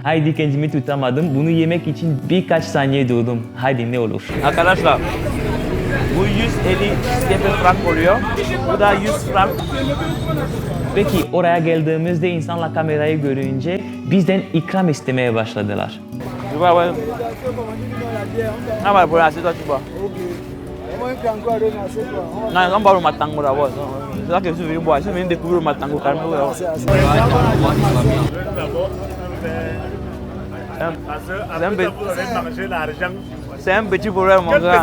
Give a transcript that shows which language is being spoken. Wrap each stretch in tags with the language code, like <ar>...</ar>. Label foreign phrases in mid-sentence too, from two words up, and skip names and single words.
<tr>Haydi kendimi tutamadım. Bunu yemek için birkaç saniye durdum. Haydi ne olur. Arkadaşlar bu 150 frank oluyor. Bu da 100 frank. Peki oraya geldiğimizde insanlar kamerayı görünce bizden ikram istemeye başladılar.</tr> <fr>Tu vois, ouais. Ah bah pour c'est toi tu bois. Non, on boit le matango d'abord. C'est là que je suis venu boire. Je suis venu découvrir le matango carrément. C'est un petit problème, mon gars.</fr>